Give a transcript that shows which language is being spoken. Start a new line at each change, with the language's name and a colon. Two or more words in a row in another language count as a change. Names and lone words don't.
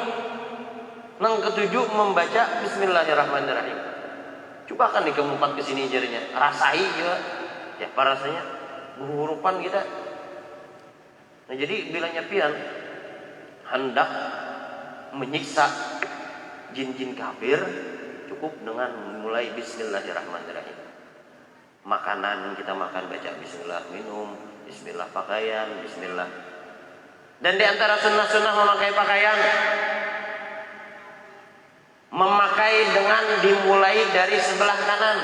Banjar: Nang ketujuh membaca bismillahirrahmanirrahim. Coba kan nih keempat kesini jarinya, rasai juga. Ya apa rasanya? Berhurupan kita. Nah jadi bilangnya pian hendak menyiksa jin-jin kafir, cukup dengan mulai bismillahirrahmanirrahim.
Indonesian: Makanan kita makan baca bismillah, minum bismillah, pakaian bismillah. Dan di antara sunnah-sunnah memakai pakaian, memakai dengan dimulai dari sebelah kanan.